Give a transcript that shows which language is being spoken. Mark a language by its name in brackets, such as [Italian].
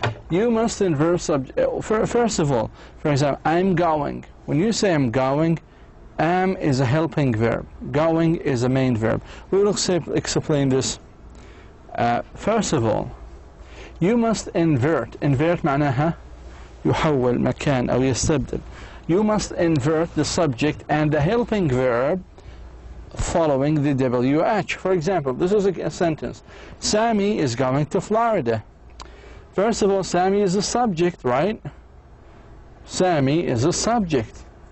[English] You must invert subject. First of all, for example, I'm going. When you say I'm going, am is a helping verb. Going is a main verb. We will explain this. First of all, you must invert. [Arabic] Invert معناها يحول مكان أو يستبدل. [English] You must invert the subject and the helping verb following the WH. For example, this is a sentence. Sammy is going to Florida. First of all, Sammy is a subject, right? Sammy is a subject.